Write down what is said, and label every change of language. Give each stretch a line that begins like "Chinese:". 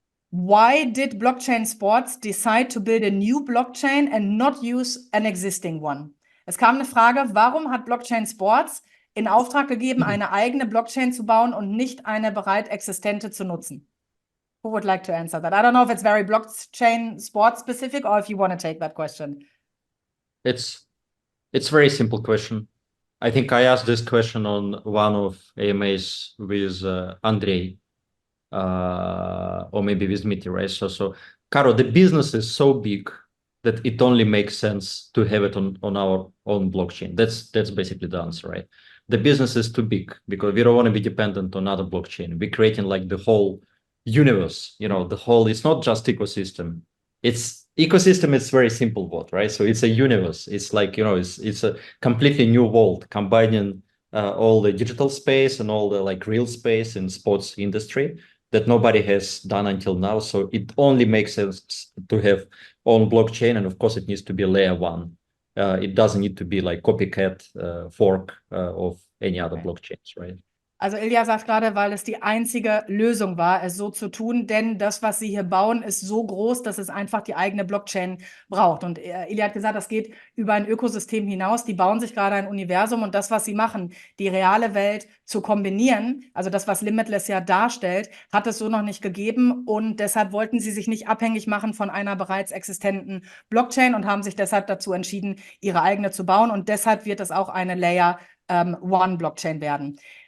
English: Why did Blockchain Sports decide to build a new blockchain and not use an existing one?
German: Es kam eine Frage, warum hat Blockchain Sports in Auftrag gegeben, eine eigene Blockchain zu bauen und nicht eine bereits existente zu nutzen?
English: Who would like to answer that? I don't know if it's very blockchain sports specific or if you want to take that question. It's a very simple question. I think I asked this question on one of AMAs with Andrei, or maybe with Mitty, right? So, Caro, the business is so big that it only makes sense to have it on our own blockchain. That's basically the answer, right? The business is too big because we don't want to be dependent on other blockchain. We're creating like the whole universe, the whole, it's not just ecosystem. It's ecosystem, it's very simple word, right? So it's a universe. It's like, it's a completely new world combining all the digital space and all the like real space in sports industry that nobody has done until now. So it only makes sense to have own blockchain. And of course it needs to be layer 1. It doesn't need to be like copycat fork of any other blockchains, right?
German: Also Ilja sagt gerade, weil es die einzige Lösung war, es so zu tun, denn das, was sie hier bauen, ist so groß, dass es einfach die eigene Blockchain braucht. Und Ilja hat gesagt, das geht über ein Ökosystem hinaus. Die bauen sich gerade ein Universum und das, was sie machen, die reale Welt zu kombinieren, also das, was Limitless ja darstellt, hat es so noch nicht gegeben und deshalb wollten sie sich nicht abhängig machen von einer bereits existenten Blockchain und haben sich deshalb dazu entschieden, ihre eigene zu bauen und deshalb wird es auch eine Layer 1 Blockchain werden.